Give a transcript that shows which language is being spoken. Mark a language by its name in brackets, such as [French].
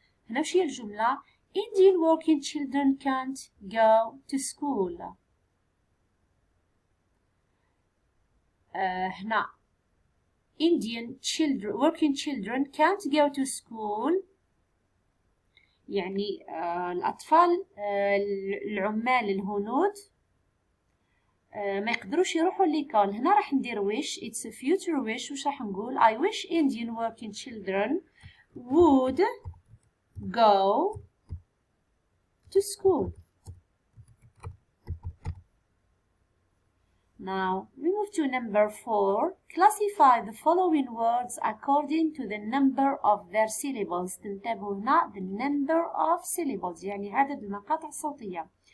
[Arabic] هنا وش هي الجملة؟ [English] Indian working children can't go to school. هنا Indian children working children can't go to school. [Arabic] يعني الأطفال العمال الهنود ما يقدروش يروحوا ليكول. هنا راح ندير wish. [English] It's a future wish. [Arabic] وش راح نقول؟ [English] I wish Indian working children would go to school. Now we move to number 4. Classify the following words according to the number of their syllables. [Arabic] تنتبهوا هنا [English] the number of syllables [Arabic] يعني عدد المقاطع الصوتية.